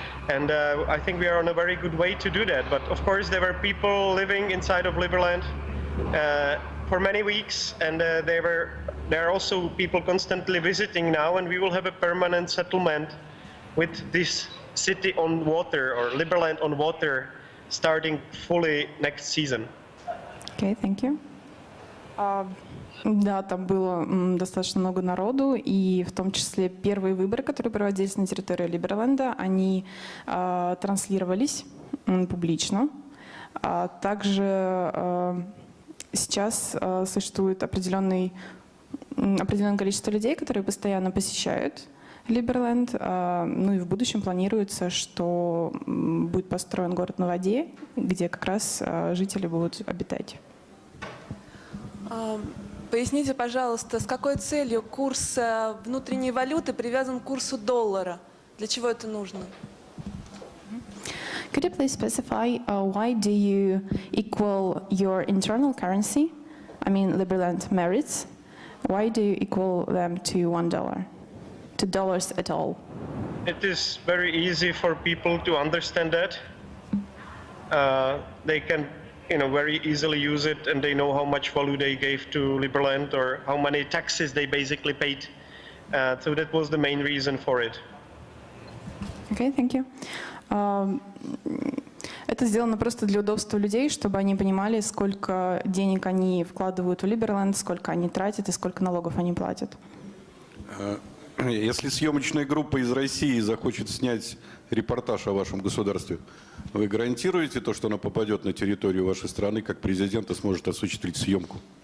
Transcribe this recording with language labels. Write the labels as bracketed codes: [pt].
[en] And I think we are on a very good way to do that. But of course, there were people living inside of Liberland for many weeks, and there are also people constantly visiting now, and we will have a permanent settlement with this city on water, or Liberland on water, starting fully next season. Okay, thank you. [ru] Да, там было достаточно много народу, и в том числе первые выборы, которые проводились на территории Либерленда, они транслировались публично. Также сейчас существует определенное количество людей, которые постоянно посещают Либерленд. Ну и в будущем планируется, что будет построен город на воде, где как раз жители будут обитать. Поясните, пожалуйста, с какой целью курс внутренней валюты привязан к курсу доллара? Для чего это нужно? [en] Could you please specify why do you equal your internal currency, I mean Liberland merits, why do you equal them to $1, to dollars at all? It is very easy for people to understand that. They can very easily use it, and they know how much value they gave to Liberland or how many taxes they basically paid. So that was the main reason for it. Okay, thank you. [ru] Это сделано просто для удобства людей, чтобы они понимали, сколько денег они вкладывают в Либерленд, сколько они тратят и сколько налогов они платят. Если съемочная группа из России захочет снять репортаж о вашем государстве, вы гарантируете то, что она попадет на территорию вашей страны, как президент и сможет осуществить съемку?